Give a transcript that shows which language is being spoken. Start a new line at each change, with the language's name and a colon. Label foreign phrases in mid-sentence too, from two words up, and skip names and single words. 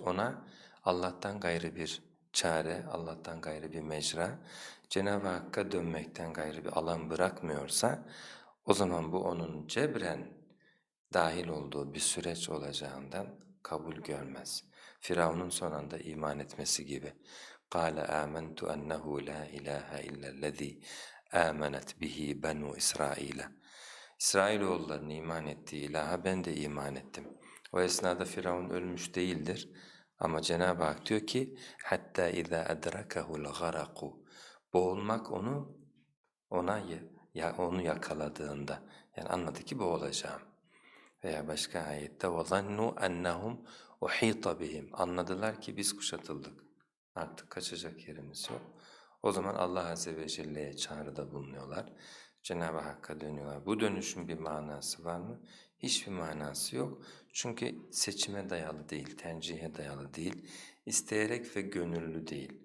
Turkish: Ona Allah'tan gayrı bir çare, Allah'tan gayrı bir mecra, Cenab-ı Hakk'a dönmekten gayrı bir alan bırakmıyorsa, o zaman bu onun cebren dahil olduğu bir süreç olacağından kabul görmez. Firavun'un son anda iman etmesi gibi.
Arabic: قَالَ آمَنْتُ أَنَّهُ لَا إِلَٰهَ إِلَّا الَّذ۪ي آمَنَتْ بِهِ بَنُوا إِسْرَائِيلَ.
Turkish: İsrailoğullarının iman ettiği ilaha ben de iman ettim. O esnada Firavun ölmüş değildir. Ama Cenab-ı Hak diyor ki hatta
Arabic: اِذَا أَدْرَكَهُ الْغَرَقُ.
Turkish: Boğulmak onu yakaladığında, yani anladı ki boğulacağım. Veya başka ayette
Arabic: وَظَنُّوا أَنَّهُمْ اُحِيطَ بِهِمْ.
Turkish: Anladılar ki biz kuşatıldık. Artık kaçacak yerimiz yok. O zaman Allah
Arabic: عز وجل'ye
Turkish: çağrıda bulunuyorlar. Cenab-ı Hakk'a dönüyorlar. Bu dönüşün bir manası var mı? Hiçbir manası yok. Çünkü seçime dayalı değil, tercihe dayalı değil, isteyerek ve gönüllü değil.